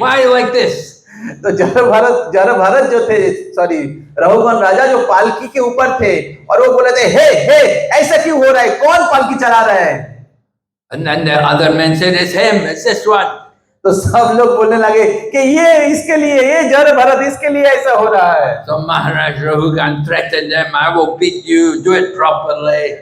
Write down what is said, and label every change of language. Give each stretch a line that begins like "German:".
English: Why are you like this?
Hindi: तो जड़भरत जो थे, सॉरी, रहुगन राजा जो पालकी के ऊपर थे और वो बोले थे, हे ऐसा क्यों हो रहा है, कौन पालकी चला रहा है?
English: And then the other men said, it's him, it's this one.
Hindi: तो सब लोग बोलने लगे कि ये इसके लिए, ये जड़भरत इसके लिए ऐसा हो रहा है।
English: So Maharaj Rahugan threatened them, I will beat you, do it properly.